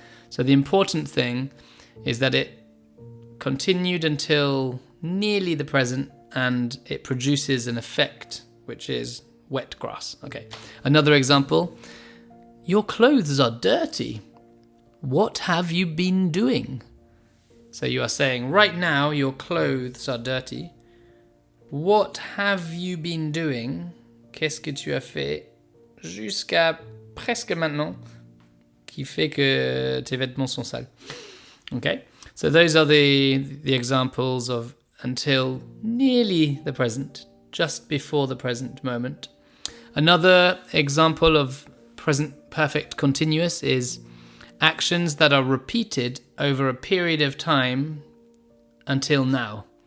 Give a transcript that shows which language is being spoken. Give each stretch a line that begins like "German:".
English: So, the important thing is that it continued until nearly the present and it produces an effect, which is wet grass. Okay. Another example. Your clothes are dirty. What have you been doing? So you are saying, right now, your clothes are dirty. What have you been doing?
French: Qu'est-ce que tu as fait jusqu'à presque maintenant qui fait que tes vêtements sont sales?
English: Okay. So those are the examples of until nearly the present, just before the present moment. Another example of present perfect continuous is actions that are repeated over a period of time until now.